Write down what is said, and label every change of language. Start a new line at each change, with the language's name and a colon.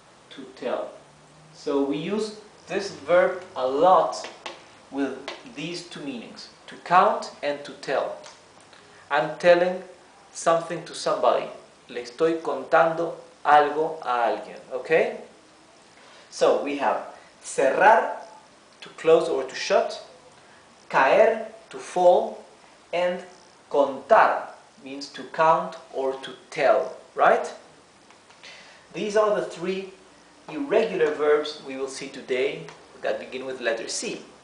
English: To tell. So we use this verb a lot with these 2 meanings. To count and to tell. I'm telling something to somebody.
Spanish: Le estoy contando algo a alguien.
English: Okay? So we have cerrar, to close or to shut, caer, to fall, and contar means to count or to tell, right? These are the 3 irregular verbs we will see today that begin with letter C.